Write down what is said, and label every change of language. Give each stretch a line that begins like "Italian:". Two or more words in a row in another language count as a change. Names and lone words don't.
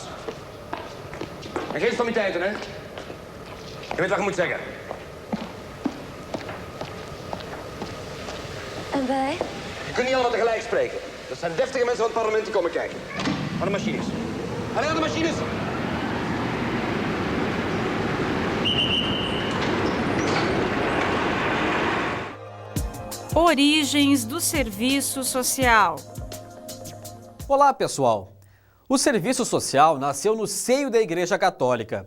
Dutch: En geen stommiteiten, hè? Je weet wat je moet zeggen. En wij? Je kunt niet allemaal tegelijk spreken. Dat zijn deftige mensen van het parlement die komen kijken. Aan de machines. Allee, aan de machines!
Portuguese: Origens do Serviço Social. Olá, pessoal! O Serviço Social nasceu no seio da Igreja Católica.